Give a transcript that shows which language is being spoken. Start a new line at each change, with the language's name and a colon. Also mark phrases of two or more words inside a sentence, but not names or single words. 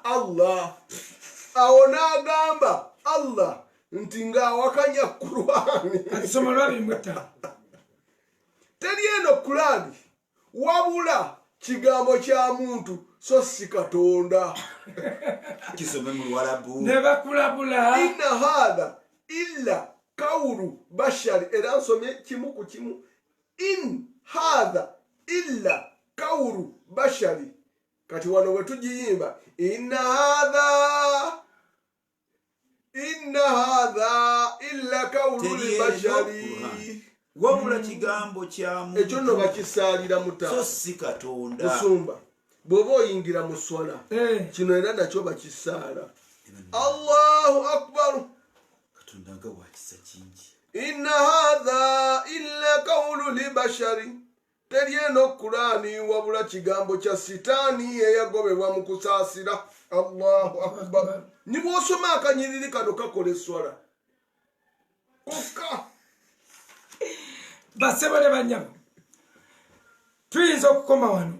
Ganda: Allah awo n'agamba Allah nti ng'awakanya Qur'an asoma lwabiri mwetta teri eno Qur'an wabula kigambo kya muntu so si Katonda kisome mu Luwarabu ne bakulabula
Arabic: إن هذا إلا قول البشر
Ganda: era nsomye kimu ku kimu
Arabic: إن هذا إلا قول البشر
Ganda: kati wano bwe tugiyimba
Arabic: إن هذا إلا قول البشر
Ganda: wabula kigambo kya muntu ekyo nno bakisaalira muta so si Katonda musumba bw'oba oyingira mu swala kino era nakyo bakisaala
Arabic: الله أكبر
Ganda: Katonda nga wakisa kingi
Arabic: إن هذا إلا قول لبشر
Ganda: teri eno Qur'ani wabula kigambo kya sitaani eyagobebwa mu kusaasira
Arabic: الله أكبر
Ganda: ni bw'osoma akanyiriri kano kakola eswala kokka basebo ne banyabo tuyinza okukoma wano